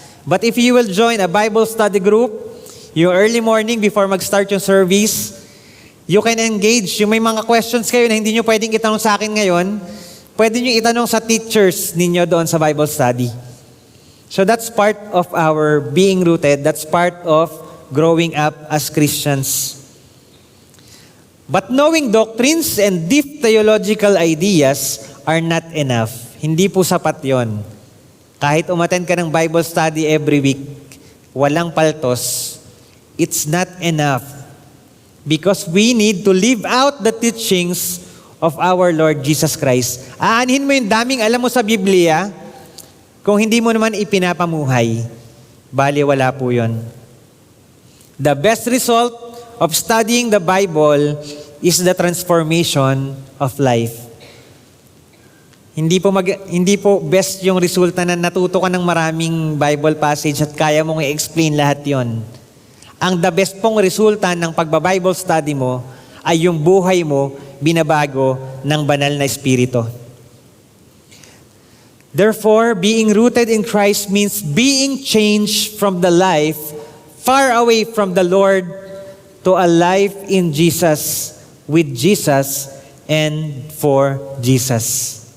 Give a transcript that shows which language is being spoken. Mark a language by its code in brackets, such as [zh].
[en] But if you will join a Bible study group, yung early morning before mag-start yung service, you can engage. [tl] Yung may mga questions kayo na hindi nyo pwedeng itanong sa akin ngayon, pwede nyo itanong sa teachers ninyo doon sa Bible study. [en] So that's part of our being rooted. That's part of growing up as Christians. But knowing doctrines and deep theological ideas are not enough. [tl] Hindi po sapat yon. Kahit umattend ka ng Bible study [en] every week, [tl] walang paltos, [en] it's not enough. Because we need to live out the teachings of our Lord Jesus Christ. [tl] Aanhin mo yung daming alam mo sa Biblia, kung hindi mo naman ipinapamuhay, bali wala po yun. [en] The best result of studying the Bible is the transformation of life. [tl] Hindi po best yung resulta na natuto ka ng maraming Bible passage at kaya mong i-explain lahat yon. Ang the best pong resulta ng pagba-Bible study mo ay yung buhay mo binabago ng banal na Espiritu. [en] Therefore, being rooted in Christ means being changed from the life far away from the Lord to a life in Jesus, with Jesus, and for Jesus.